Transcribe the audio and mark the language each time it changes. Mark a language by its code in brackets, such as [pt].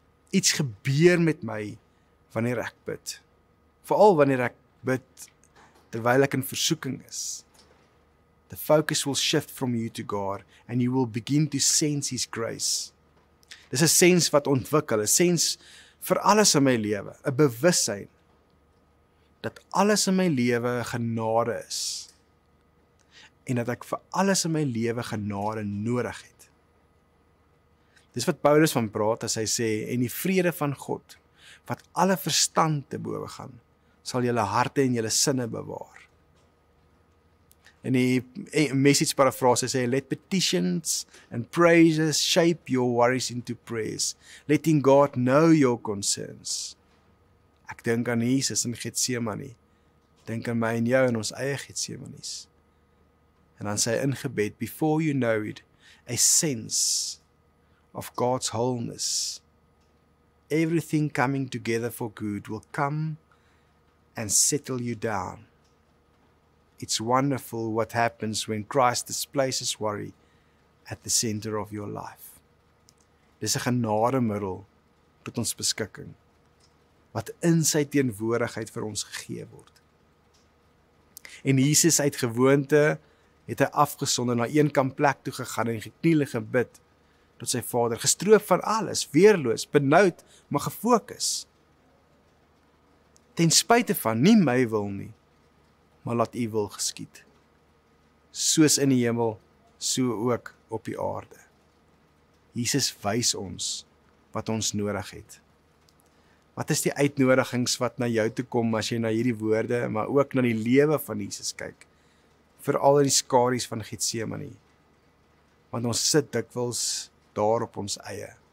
[af] Iets gebeur met my wanneer ek bid. Veral wanneer ek bid terwyl ek in versoeking is. [en] The focus will shift from you to God and you will begin to sense His grace. [af] Dis 'n sens wat ontwikkel, 'n sens vir alles in my lewe, 'n bewussyn dat alles in my lewe genade is. en dat ek vir alles in my lewe genade nodig het. Dis wat Paulus van praat as hy sê, en die vrede van God, wat alle verstand te bowe gaan, sal julle harte en julle sinne bewaar. In die message paraphrase sê, [en] let petitions and praises shape your worries into prayers, letting God know your concerns. [af] Ek dink aan Jesus in Getsemane, dink aan my en jou in ons eie Getsemanes. En dan sê hy in gebed, [en] before you know it, a sense of God's wholeness, everything coming together for good will come and settle you down. It's wonderful what happens when Christ displaces worry at the center of your life. [af] Dis 'n genademiddel tot ons beskikking, wat in sy teenwoordigheid vir ons gegee word. En Jesus uit gewoonte het hy afgesonder na een kant plek toe gegaan en gekniel en gebid tot sy Vader, gestroop van alles, weerloos, benoud, maar gefokus. Ten spyte van nie my wil nie, maar laat U wil geskied. Soos in die hemel, so ook op die aarde. Jesus wys ons wat ons nodig het. Wat is die uitnodigings wat na jou toe kom as jy na hierdie woorde, maar ook na die lewe van Jesus kyk? Veral in die skadu's van Getsemane. Want ons sit dikwels daar op ons eie.